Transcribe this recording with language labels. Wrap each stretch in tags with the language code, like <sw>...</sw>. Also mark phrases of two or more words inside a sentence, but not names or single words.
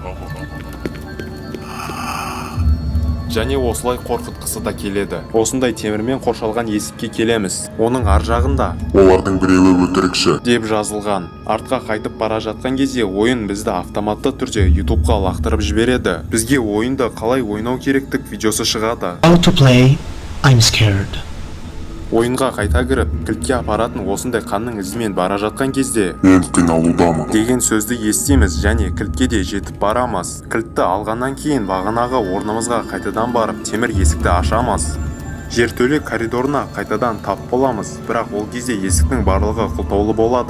<kk>Және осылай қорқытқысы да келеді. Осындай темірмен қоршалған есікке келеміз. Оның ар жағында Олардың біреуі өтірікші деп жазылған. Артқа қайтып бара жатқан кезде ойын бізді автоматты түрде YouTubeға лақтырып жібереді. Бізге ойынды қалай ойнау керектік видеосы шығады.</kk> <en>How to play? I'm scared.</en> <kk>Ойынға қайта кіріп, кілтке апаратын осындай қанның ізімен бара жатқан кезде мен қиналудамын деген сөзді естиміз және кілтке де жетіп барамыз. Кілтті алғаннан кейін бағанағы орнымызға қайтадан барып темір есікті ашамыз. Жертөле коридорына қайтадан тап боламыз, бірақ ол кезде есіктің барлығы құлтаулы болады.</kk>